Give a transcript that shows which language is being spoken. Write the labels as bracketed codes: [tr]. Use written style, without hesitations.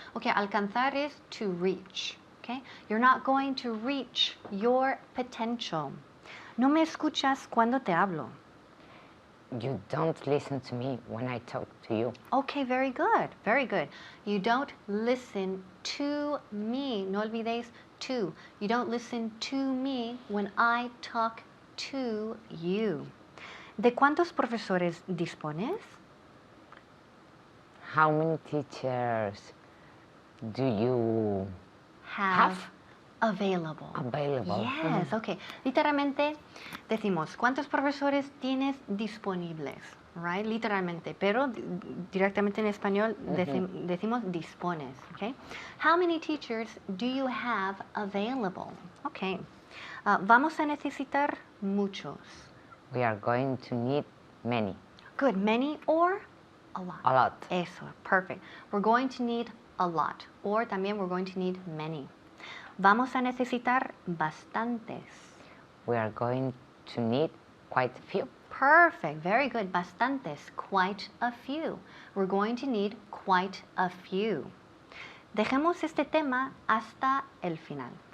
[en] Okay, alcanzar is to reach. Okay, you're not going to reach your potential. [es] No me escuchas cuando te hablo. [en] You don't listen to me when I talk to you. Okay, very good, very good. You don't listen to me. [es] No olvidéis [en] to. You don't listen to me when I talk to you. [es] ¿De cuántos profesores dispones? [en] How many teachers do you Have available. available? Yes, okay. [es] Literalmente decimos, ¿cuántos profesores tienes disponibles? Right? Literalmente, pero directamente en español decimos dispones, okay? [en] How many teachers do you have available? Okay. [es] Vamos a necesitar muchos. [en] We are going to need many. Good, many or a lot. A lot. Eso, perfect. We're going to need a lot, or también we're going to need many. [es] Vamos a necesitar bastantes. [en] We are going to need quite a few. Perfect, very good. Bastantes, quite a few. We're going to need quite a few. [es] Dejemos este tema hasta el final.